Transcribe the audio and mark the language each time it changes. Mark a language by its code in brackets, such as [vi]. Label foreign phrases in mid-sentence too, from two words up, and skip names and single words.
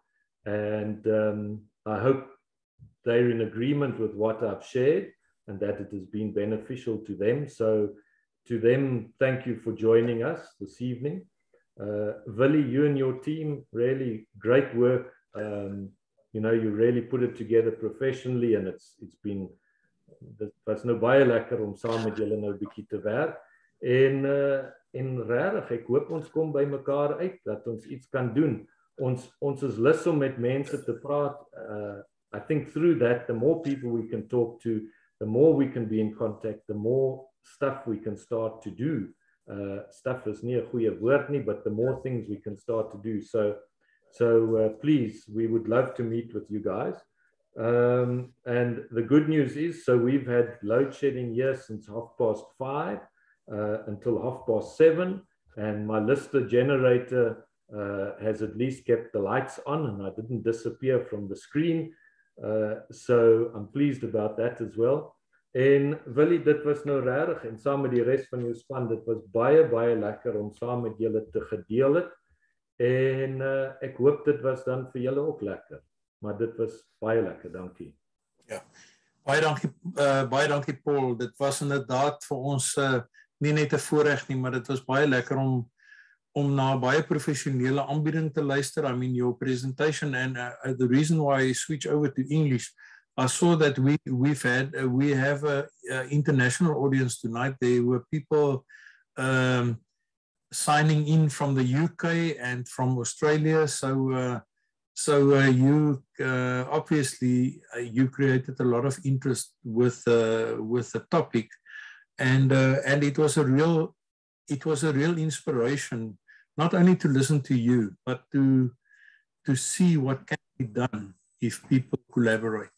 [en] And I hope they're in agreement with what I've shared. and that it has been beneficial to them. So to them, thank you for joining us this evening. Willie, you and your team, really great work. You know, you really put it together professionally, and it's been, [af] dit was nou baie lekker om saam met julle nou 'n bietjie te werk. En regtig, ek hoop ons kom by mekaar uit dat ons iets kan doen. Ons is lus om met mense te praat. [en] I think through that, the more people we can talk to, the more we can be in contact, the more stuff we can start to do. [af] Stuff is nie 'n goeie woord nie, [en] but the more things we can start to do. So please, we would love to meet with you guys. And the good news is, so we've had load shedding here since 5:30 until 7:30, and my Lister generator has at least kept the lights on, and I didn't disappear from the screen. So I'm pleased about that as well. [af] En Willie, dit was nou regtig, en saam met die res van jou span, dit was baie lekker om saam met julle te gedeel het. En ek hoop dit was dan vir julle ook lekker. Maar dit was baie lekker, dankie. Ja, baie dankie Paul. Dit was inderdaad vir ons nie net 'n voorreg nie, maar dit was baie lekker om na baie professionele aanbieding te luister. [en] I mean, your presentation, and the reason why I switch over to English, I saw that we have a international audience tonight. There were people signing in from the UK and from Australia. So you obviously you created a lot of interest with the topic, and it was a real inspiration, not only to listen to you, but to see what can be done if people collaborate.